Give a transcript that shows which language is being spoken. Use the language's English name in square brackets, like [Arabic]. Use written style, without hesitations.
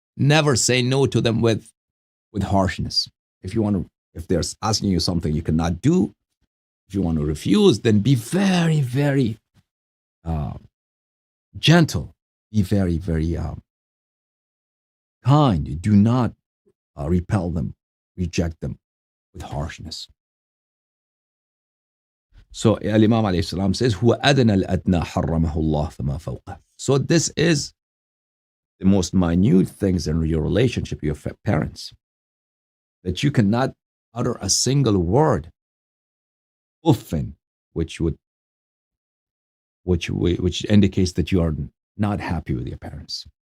[English] Never say no to them with harshness. If they're asking you something you cannot do, if you want to refuse, then be very, very gentle. Be very, very kind. Do not repel them, reject them with harshness. So Imam alayhi salam says, [Arabic] هُوَ أَدْنَى الْأَدْنَى حَرَّمَهُ اللَّهُ فَمَا فَوْقَهُ. [English] So this is the most minute things in your relationship with your parents, that you cannot utter a single word, uffin, which indicates that you are not happy with your parents.